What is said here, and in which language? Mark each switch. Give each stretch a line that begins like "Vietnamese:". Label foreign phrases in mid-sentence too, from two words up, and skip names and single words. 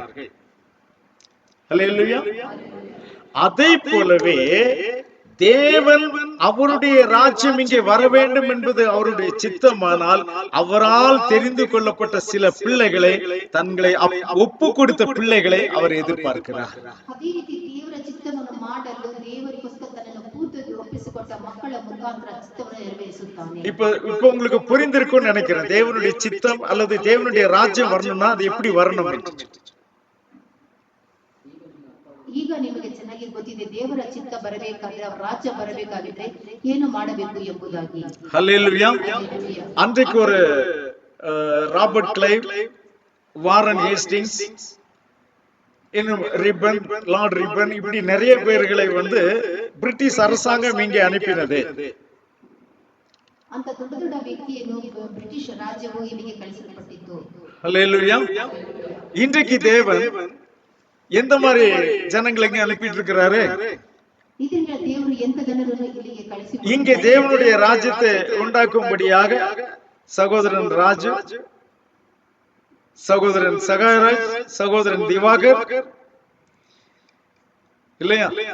Tamil: அல்லேலூயா. அதை போலவே தேவன் அவருடைய ராஜ்யம் இங்கே வர வேண்டும் என்பது அவருடைய சித்தமானால் அவரால் தெரிந்து கொள்ளப்பட்ட சில பிள்ளைகளை, தங்களை ஒப்பு கொடுத்த பிள்ளைகளை அவர் எதிர்பார்க்கிறார்.
Kannada: ಅದೇ ರೀತಿ ದೇವರ ಚಿತ್ತವನ್ನು ಮಾಡಲು ದೇವರಿಗೋಸ್ಕರ ತನ್ನನ್ನು ಪೂರ್ತಿಯಾಗಿ ಒಪ್ಪಿಸಿಕೊಟ್ಟ ಮಕ್ಕಳ ಮುಖಾಂತರ ಚಿತ್ತವನ್ನು ನೆರವೇರಿಸುತ್ತಾನೆ.
Tamil: இப்ப உங்களுக்கு புரிந்திருக்கும்னு நினைக்கிறேன். தேவனுடைய சித்தம் அல்லது தேவனுடைய ராஜ்யம் வரணும்னா அது எப்படி வரணும் என்று.
Kannada: ಈಗ ನಿಮಗೆ ಚೆನ್ನಾಗಿ ಗೊತ್ತಿದೆ, ದೇವರ ಚಿತ್ತ ಬರಬೇಕಾದ್ರೆ, ಅವರ ರಾಜ್ಯ ಬರಬೇಕಾಗಿದ್ರೆ ಏನು ಮಾಡಬೇಕು ಎಂಬುದಾಗಿ.
Tamil: ஹல்லேலூயா. அன்றைக்கு ஒரு ராபர்ட் கிளைவ், வாரன் ஹேஸ்டிங்ஸ், இன்னும் ரிப்பன், லார்ட் ரிப்பன், இப்படி நிறைய பேர்களை பிரிட்டிஷ் அரசாங்கம் இங்கே அனுப்பினது.
Kannada: ಅಂತ ದೊಡ್ಡ ದೊಡ್ಡ ವ್ಯಕ್ತಿಯನ್ನು ಬ್ರಿಟಿಷ್ ರಾಜ್ಯವು ಇಲ್ಲಿಗೆ ಕಳಿಸಲ್ಪಟ್ಟಿತ್ತು.
Tamil: ஹல்லேலூயா. இன்றைக்கு தேவன் எந்த மாதிரி ஜனங்களை அனுப்பிட்டு இருக்கிறாரு? இங்கே தேவனுடைய ராஜ்யத்தை உண்டாக்கும்படியாக சகோதரன் ராஜு, சகோதரன் சகாயராஜ், சகோதரன் திவாகர், இல்லையா?